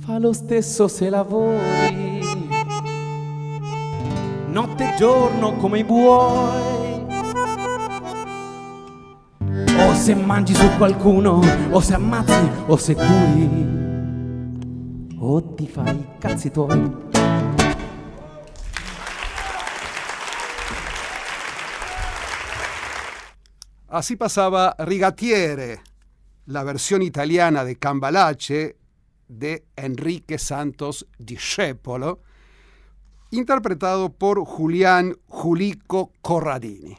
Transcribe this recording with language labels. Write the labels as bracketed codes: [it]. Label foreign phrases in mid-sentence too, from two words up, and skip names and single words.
[it] fa lo stesso se lavori notte e giorno come i buoi, o se mangi su qualcuno, o se ammazzi, o se curi, o ti fai i cazzi tuoi. [es] Así pasaba Rigatiere, la versión italiana de Cambalache de Enrique Santos Discepolo, interpretado por Julián Julico Corradini.